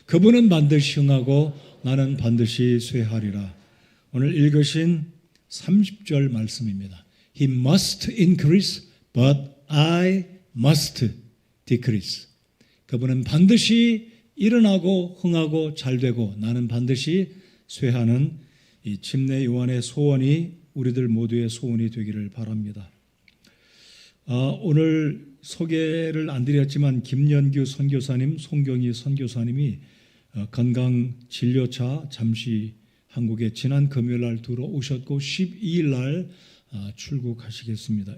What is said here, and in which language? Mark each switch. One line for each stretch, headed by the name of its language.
Korean: 그분은 반드시 흥하고 나는 반드시 쇠하리라. 오늘 읽으신 30절 말씀입니다.
English: He must increase, but I must decrease.
Korean: 그분은 반드시 일어나고 흥하고 잘되고 나는 반드시 쇠하는 이 침례 요한의 소원이 우리들 모두의 소원이 되기를 바랍니다. 오늘 소개를 안 드렸지만 김연규 선교사님, 송경희 선교사님이 건강 진료차 잠시 한국에 지난 금요일 날 들어오셨고 12일 날 출국하시겠습니다.